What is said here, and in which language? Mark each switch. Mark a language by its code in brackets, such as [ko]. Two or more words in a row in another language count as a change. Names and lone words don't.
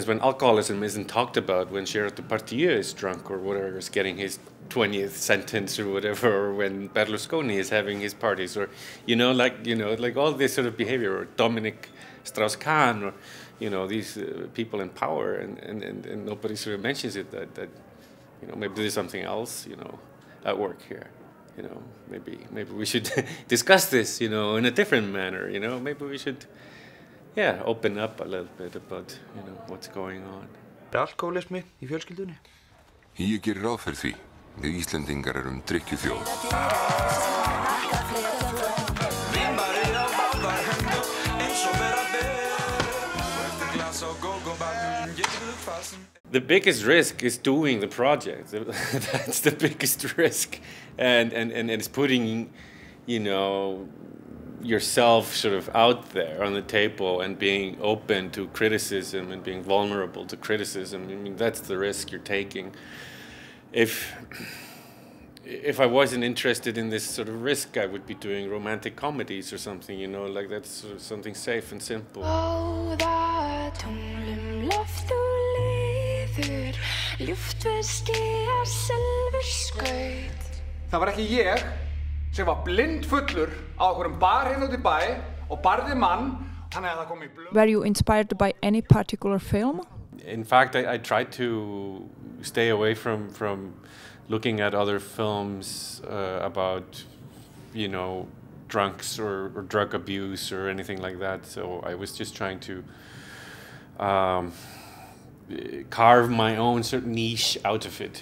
[en] when alcoholism isn't talked about, when Gerard Depardieu is drunk or whatever, is getting his 20th sentence or whatever, or when Berlusconi is having his parties, or, like all this sort of behavior, or Dominic Strauss-Kahn, or, these people in power, and nobody sort of mentions it, that maybe there's something else, at work here. Maybe we should discuss this, in a different manner, maybe we should, open up a little bit about, what's going on. [is] Alkoholismi í fjölskyldunni? Ég gerir ráð fyrir því. Við Íslendingar erum drykkjuþjóð. [en] The biggest risk is doing the project. That's the biggest risk, and it's putting, yourself sort of out there on the table and being open to criticism and being vulnerable to criticism. I mean, that's the risk you're taking. If I wasn't interested in this sort of risk, I would be doing romantic comedies or something, like that's sort of something safe and simple. [is] Það var ekki ég sem var blindfullur á einhverjum bar hérna út í bæ og barði mann, þannig að það kom í blöð. [en] Were you inspired by any particular film? In fact, I tried to stay away from looking at other films about, drunks or drug abuse or anything like that. So I was just trying to carve my own certain niche out of it.